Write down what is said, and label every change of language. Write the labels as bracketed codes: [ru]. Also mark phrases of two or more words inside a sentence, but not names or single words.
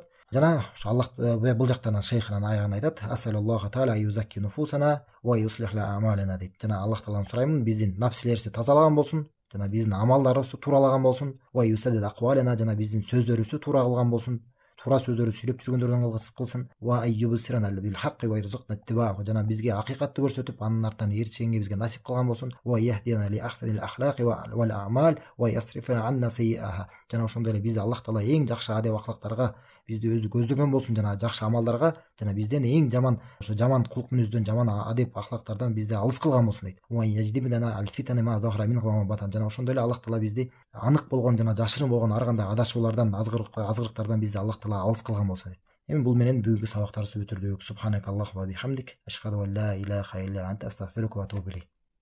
[ky] Жана ошо Аллах бул жактан шейхинин аягын айтат: [ar] "أسأل الله تعالى يزكي نفوسنا ويصلح أعمالنا" [ky] дейт. Жана Аллахтан сураймын, биздин нафсилерибизди тазалаган болсун, жана биздин амалдарыбызды тууралаган болсун, [ar] ويسدد أقوالنا, [ky] жана биздин сөздөрүбүздү туура кылган болсун, туура сөздөрдү сүйлөп жүргөндөрдөн кылсын. [ar] ويبصرنا بالحق وارزقنا اتباعه, [ky] жана бизге акыйкатты көрсөтүп, анын артынан эрчегенге бизге насип кылган болсун. [ar] ويهدينا لأحسن الأخلاق والأعمال ويصرف عنا سيئها, [ky] жана ошондой эле бизди Аллах Таала эң жакшы адеп акылактарга бизди өзү көздөгөн болсун, жана жакшы амалдарга, жана бизден эң жаман ошо жаман кулк мүнөздөн, жаман адеп акылактардан бизди алыс кылган болсун дейт. [ar] ويجنبنا الفتن ما ظهر من وبطن, [ky] жана ошондой эле Аллах Таала бизди анык болгон жана жашырын болгон ар кандай адашуулардан, азгырыктардан бизди Аллах Таала алыс кылган болсун дейт. Эми бул менен бүгүнкү сабактарыбызды бүтүрдүк. [ar] سبحانك اللهم وبحمدك أشهد أن لا إله إلا أنت أستغفرك وأتوب إليك.